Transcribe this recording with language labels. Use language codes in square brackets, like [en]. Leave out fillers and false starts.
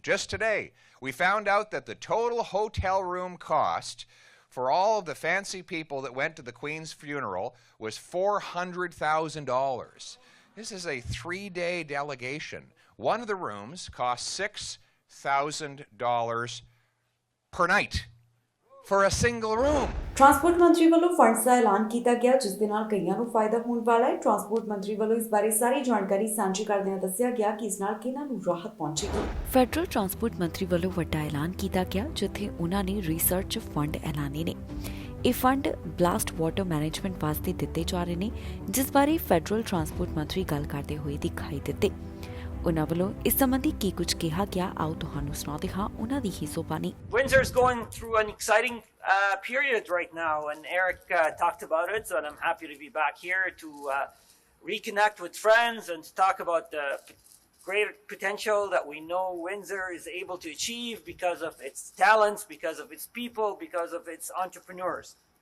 [en] Just today, we found out that the total hotel room cost for all of the fancy people that went to the Queen's funeral was $400,000. This is a 3-day delegation. One of the rooms cost $6,000 per night. For a single room. [pa] Transport ਮੰਤਰੀ ਵੱਲੋਂ funds ਦਾ ਐਲਾਨ ਕੀਤਾ ਗਿਆ ਜਿਸ ਦੇ ਨਾਲ ਕਈਆਂ ਨੂੰ ਫਾਇਦਾ ਹੋਣ ਵਾਲਾ ਹੈ। ਟਰਾਂਸਪੋਰਟ ਮੰਤਰੀ ਵੱਲੋਂ ਇਸ ਬਾਰੇ ਸਾਰੀ ਜਾਣਕਾਰੀ ਸਾਂਝੀ ਕਰਦਿਆਂ ਦੱਸਿਆ ਗਿਆ ਕਿ ਇਸ ਨਾਲ ਕਿਹਨਾਂ ਨੂੰ ਰਾਹਤ ਪਹੁੰਚੇਗੀ। ਫੈਡਰਲ ਟਰਾਂਸਪੋਰਟ ਮੰਤਰੀ ਵੱਲੋਂ ਵੱਡਾ ਐਲਾਨ ਕੀਤਾ ਗਿਆ ਜਿੱਥੇ ਉਹਨਾਂ ਨੇ ਰਿਸਰਚ ਫੰਡ ਐਲਾਨੇ ਨੇ। ਇਹ ਫੰਡ ਬਲਾਸਟ ਵਾਟਰ ਮੈਨੇਜਮੈਂਟ ਵਾਸਤੇ ਦਿੱਤੇ ਜਾ ਰਹੇ ਨੇ ਜਿਸ ਬਾਰੇ ਫੈਡਰਲ ਟਰਾਂਸਪੋਰਟ ਮੰਤਰੀ ਗੱਲ ਕਰਦੇ ਹੋਏ ਦਿਖਾਈ ਦਿੱਤੇ। ਉਨ੍ਹਾਂ ਵੱਲੋਂ ਇਸ ਸੰਬੰਧੀ ਕੀ ਕੁਝ ਕਿਹਾ ਗਿਆ ਆਓ ਤੁਹਾਨੂੰ ਸੁਣਾਉਂਦੇ ਹਾਂ ਉਹਨਾਂ ਦੀ ਹੀ ਜ਼ੁਬਾਨੀ। [en] Windsor is going through an exciting period right now, and Eric talked about it, so I'm happy to be back here to reconnect with friends and talk about the great potential that we know Windsor is able to achieve because of its talents, because of its people, because of its entrepreneurs.